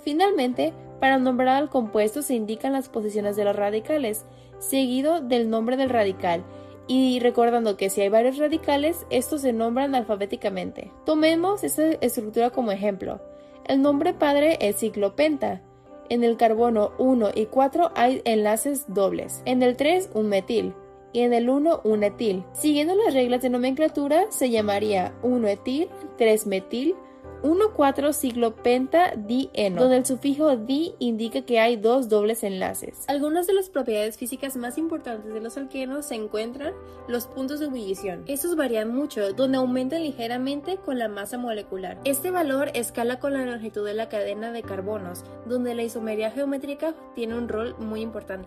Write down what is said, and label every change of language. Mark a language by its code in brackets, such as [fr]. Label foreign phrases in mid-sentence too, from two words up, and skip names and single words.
[es] Finalmente, para nombrar al compuesto se indican las posiciones de los radicales, seguido del nombre del radical, y recordando que si hay varios radicales, estos se nombran alfabéticamente. Tomemos esta estructura como ejemplo. El nombre padre es ciclopenta. En el carbono 1 y 4 hay enlaces dobles. En el 3 un metil y en el 1 un etil. Siguiendo las reglas de nomenclatura se llamaría 1-etil, 3-metil, 1,4-ciclopenta-dieno, donde el sufijo di indica que hay dos dobles enlaces. Algunas de las propiedades físicas más importantes de los alquenos se encuentran los puntos de ebullición. Estos varían mucho, donde aumentan ligeramente con la masa molecular. Este valor escala con la longitud de la cadena de carbonos, donde la isomería geométrica tiene un rol muy importante.